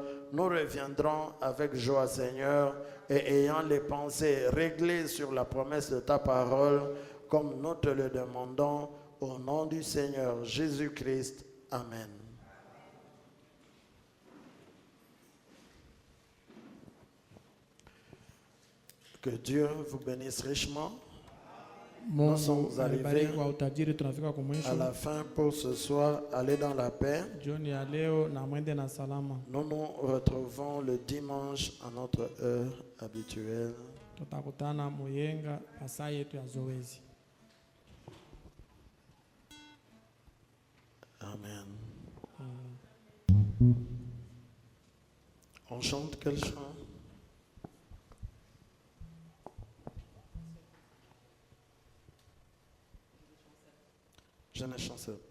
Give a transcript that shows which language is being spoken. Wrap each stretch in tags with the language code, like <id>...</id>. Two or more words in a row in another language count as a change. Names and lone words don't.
<fr>Nous reviendrons avec joie, Seigneur, et ayant les pensées réglées sur la promesse de ta parole, comme nous te le demandons, au nom du Seigneur Jésus-Christ. Amen. Que Dieu vous bénisse richement. Nous sommes</fr> <sw>Mungu</sw> <fr>arrivés</fr> <sw>alibariki kwa utajiri. Tunafika kwa</sw> <fr>à</fr> <sw>mwisho.</sw> <fr>la fin pour ce soir. Allez dans la paix.</fr> <sw>Jioni ya leo na mwende na salama.</sw> <fr>Nous nous retrouvons le dimanche à notre heure habituelle.</fr> <sw>Tutakutana Muyenga saa yetu ya zoezi. Amen.</sw> <fr>On chante quel chant? Je ne chancelle pas.</fr>